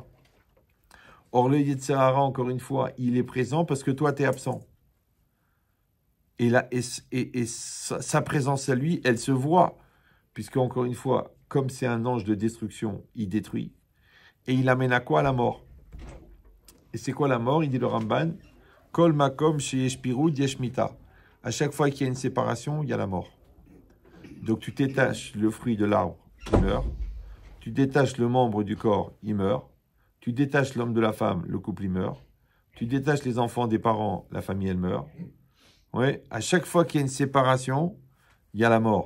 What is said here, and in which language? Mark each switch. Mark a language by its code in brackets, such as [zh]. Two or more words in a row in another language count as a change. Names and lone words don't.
[fr] Or, le [he] יצר הרע, [fr] encore une fois, il est présent parce que toi, tu es absent. Et, là, sa présence à lui, elle se voit. Puisque, encore une fois, comme c'est un ange de destruction, il détruit. et il amène à quoi? À la mort. Et c'est quoi la mort? Il dit le [he] Ramban, כל מקום שיש פירוד יש מיתה. [fr] À chaque fois qu'il y a une séparation, il y a la mort. Donc tu détaches le fruit de l'arbre, il meurt. Tu détaches le membre du corps, il meurt. Tu détaches l'homme de la femme, le couple, il meurt. Tu détaches les enfants des parents, la famille, elle meurt. Ouais, à chaque fois qu'il y a une séparation, il y a la mort.